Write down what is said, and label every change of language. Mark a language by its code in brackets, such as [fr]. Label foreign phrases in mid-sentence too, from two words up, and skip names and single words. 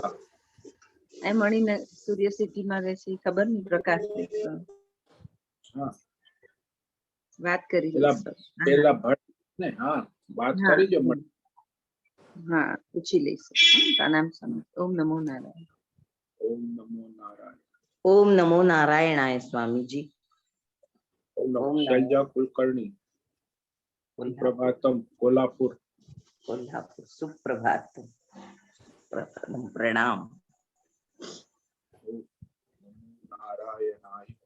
[gu] એ મણીને સૂર્ય સિટી માં રહે છે, ખબર નહીં, પ્રકાશ હા વાત કરી પેલા ભટ્ટ ને. હા વાત કરી જો. હા પૂછી લઈશું. પ્રણામ સ્વામી. [sa] ઓમ નમો નારાયણ. ઓમ નમો નારાયણ. ओम नमो नारायणाय स्वामी जी. ओम नमो शैलजा कुलकर्णी. सुप्रभातम, कोल्हापुर. कोल्हापुर. सुप्रभात. प्रणाम. नारायणाय.